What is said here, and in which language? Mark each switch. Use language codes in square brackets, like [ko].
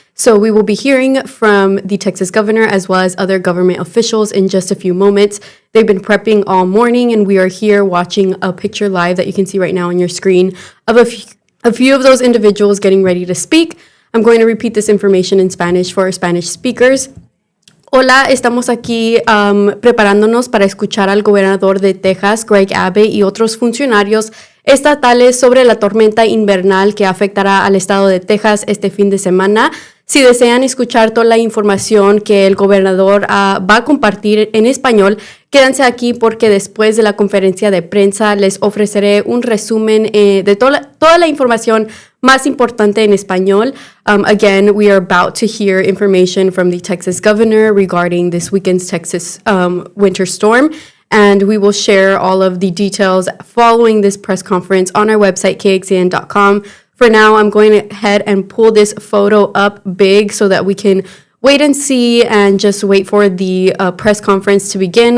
[en] So we will be hearing from the Texas governor as well as other government officials in just a few moments. They've been prepping all morning, and we are here watching a picture live that you can see right now on your screen of a few of those individuals getting ready to speak. I'm going to repeat this information in Spanish for our Spanish speakers. [es] Hola, estamos aquí preparándonos para escuchar al gobernador de Texas, Greg Abbott, y otros funcionarios estatales sobre la tormenta invernal que afectará al estado de Texas este fin de semana. Si desean escuchar toda la información que el gobernador va a compartir en español, quédense aquí porque después de la conferencia de prensa les ofreceré un resumen de toda la información más importante en español. [en] Again, we are about to hear information from the Texas governor regarding this weekend's Texas winter storm, and we will share all of the details following this press conference on our website, kxan.com. For now, I'm going ahead and pull this photo up big so that we can wait and see and just wait for the press conference to begin.